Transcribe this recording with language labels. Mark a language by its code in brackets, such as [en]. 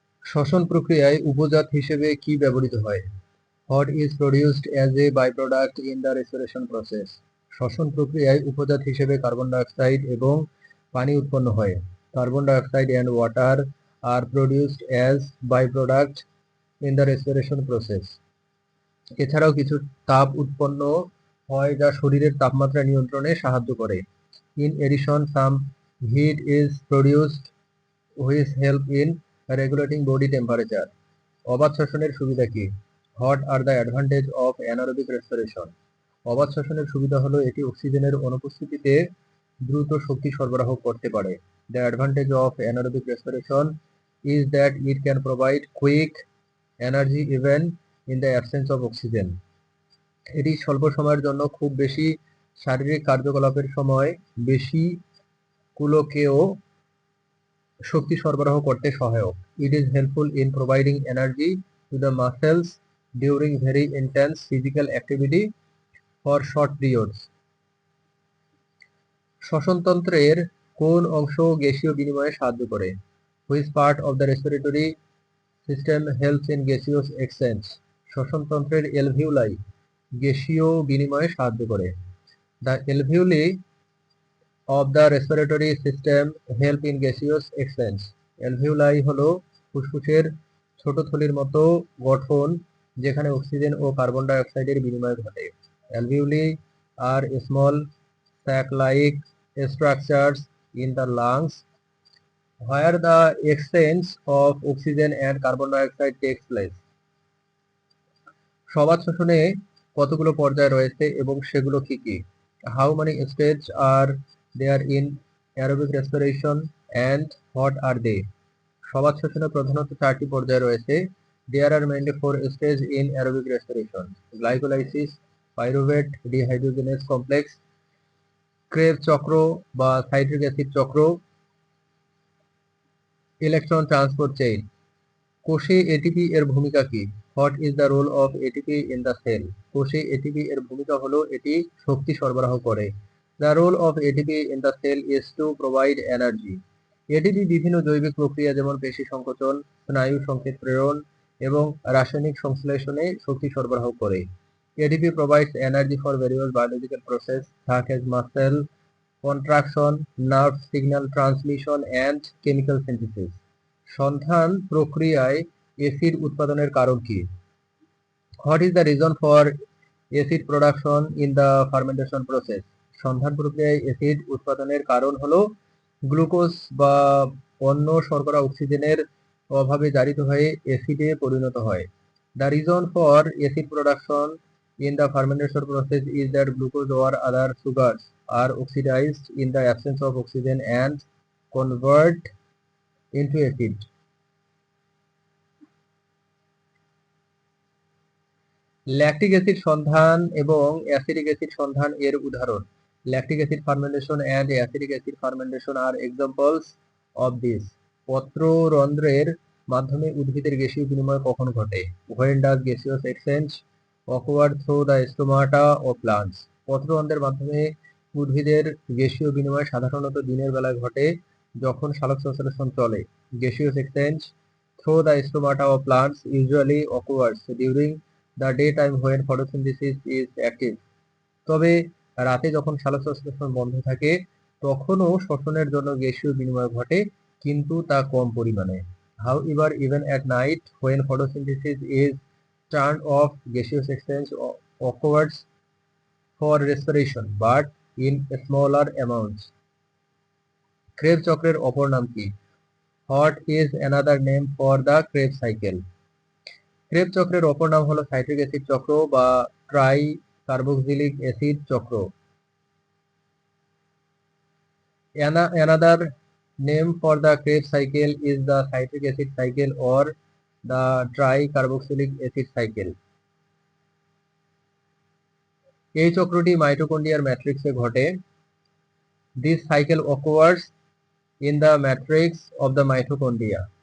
[bn] শ্বসন প্রক্রিয়ায় উপজাত হিসেবে কি ব্যবহৃত হয়? [en] What is produced as a byproduct in the respiration process? [bn] শ্বসন প্রক্রিয়ায় উপজাত হিসেবে কার্বন ডাইঅক্সাইড এবং পানি উৎপন্ন হয়। [en] Carbon dioxide and water are produced as byproduct in the respiration process. [bn] এছাড়াও কিছু তাপ উৎপন্ন হয় যা শরীরের তাপমাত্রা নিয়ন্ত্রণে সাহায্য করে। [en] In addition, some heat is produced which help in regulating body temperature. [bn] অবাত শ্বসনের সুবিধা কি? [en] What are the advantage of anaerobic respiration? [bn] অবাত শ্বসনের সুবিধা হলো এটি অক্সিজেনের অনুপস্থিতিতে দ্রুত শক্তি সরবরাহ করতে পারে। [en] The advantage of anaerobic respiration is that it can provide quick energy even in the absence of oxygen. [bn] এটি স্বল্প সময়ের জন্য খুব বেশি শারীরিক কার্যকলাপের সময় বেশি কুলকেও শক্তি সরবরাহ করতে সহায়ক। [en] It is helpful in providing energy to the muscles during very intense physical activity for short periods. [bn] শ্বসনতন্ত্রের কোন অংশ গ্যাসীয় বিনিময়ে সাহায্য করে? [en] Which part of the respiratory system helps in gaseous exchange? [bn] শ্বসনতন্ত্রের অ্যালভিউলাই গ্যাসীয় বিনিময়ে সাহায্য করে। [en] The alveoli of the respiratory system help in gaseous exchange. [bn] অ্যালভিউলাই হলো ফুসফুসের ছোট থলির মতো গঠন যেখানে অক্সিজেন ও কার্বন ডাই অক্সাইডের বিনিময় ঘটে। [en] Alveoli are small sac-like structures in the lungs where the exchange of oxygen and carbon dioxide takes place. [bn] সবাত শ্বসনে কতগুলো পর্যায় রয়েছে এবং সেগুলো কি কি? [en] How many stages are there in aerobic respiration and what are they? [bn] সবাত শ্বসনে প্রধানত 4টি পর্যায় রয়েছে। [en] There are mainly 4 stages in aerobic respiration: glycolysis, pyruvate dehydrogenase complex, [bn] crab চক্র বা সাইট্রিক অ্যাসিড চক্র, [en] Electron transport chain. [bn] কোষে এটিপি এর ভূমিকা কি? [en] What is the role of ATP in the cell? [bn] কোষে এটিপি এর ভূমিকা হলো এটি শক্তি সরবরাহ করে। [en] The role of ATP in the cell is to provide energy. [bn] ATP বিভিন্ন জৈবিক প্রক্রিয়া যেমন পেশি সংকোচন, স্নায়ু সংকেত প্রেরণ এবং রাসায়নিক সংশ্লেষণে শক্তি সরবরাহ করে। [en] ATP provides energy for various biological processes such as muscle contraction, nerve signal transmission and chemical synthesis. [bn] সন্ধান প্রক্রিয়ায় অ্যাসিড উৎপাদনের কারণ কি? [en] What is the reason for acid production in the fermentation process? [bn] সন্ধান প্রক্রিয়ায় অ্যাসিড উৎপাদনের কারণ হলো গ্লুকোজ বা অন্য শর্করা অক্সিজেনের অভাবে জারিত হয়ে অ্যাসিডে পরিণত হয়। [en] The reason for acid production in the fermentation process is that glucose or other sugars are oxidized in the absence of oxygen and convert into acid. [bn] Lactic acid সন্ধান এবং অ্যাসিটিক অ্যাসিড সন্ধান এর উদাহরণ। [en] Lactic acid fermentation and acetic acid fermentation are examples of this. [bn] পত্ররন্ধ্রের মাধ্যমে উদ্ভিদের গ্যাসীয় বিনিময় কখন ঘটে? [en] When does gaseous exchange occur through the stomata of plants? [bn] পত্ররন্ধ্রের মাধ্যমে উদ্ভিদের গ্যাসীয় বিনিময় সাধারণত দিনের বেলায় ঘটে যখন সালোক সংশ্লেষণ চলে। [en] Gaseous exchange through the stomata of plants usually occurs during the daytime when photosynthesis is active. [bn] তবে রাতে যখন সালোকসংশ্লেষণ বন্ধ থাকে তখনও শ্বসনের জন্য গ্যাসীয় বিনিময় ঘটে কিন্তু তা কম পরিমাণে। [en] However, even at night when photosynthesis is turned off, gaseous exchange occurs for respiration but in smaller amounts. [bn] Crab চক্রের অপর নাম কি? [en] What is another name for the Krebs cycle? [bn] Crab চক্রের অপর নাম হলো সাইট্রিক অ্যাসিড চক্র বা ট্রাই কার্বক্সিলিক অ্যাসিড চক্র। [en] Another name for the Krebs cycle is the citric acid cycle or the tricarboxylic acid cycle. [bn] এই চক্রটি মাইটোকন্ড্রিয়ার ম্যাট্রিক্সে ঘটে। [en] This cycle occurs in the matrix of the mitochondria.